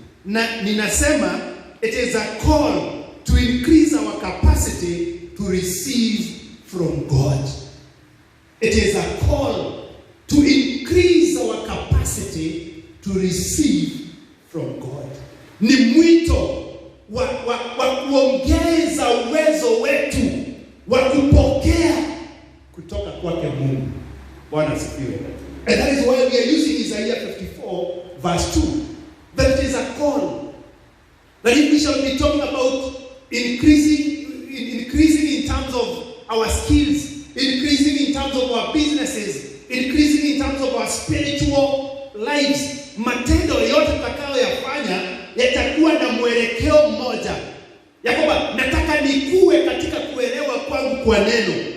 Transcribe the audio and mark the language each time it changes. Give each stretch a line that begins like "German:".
Swahili: Na ninasema
English: it is a call to increase our capacity to receive from God. It is a call to increase our capacity to receive from God.
Swahili: Ni mwito wa kuongeza uwezo wetu wa kupokea kutoka kwake Mungu. Bwana asifiwe.
English: And that is why we are using Isaiah 54 verse 2. That it is a call. That if we shall be talking about increasing in terms of our skills, increasing in terms of our businesses, increasing in terms of our spiritual lives,
Swahili: matendo yote tutakayoyafanya yatakuwa na mwelekeo mmoja. Ya kwamba nataka nikue katika kuelewa kwa neno.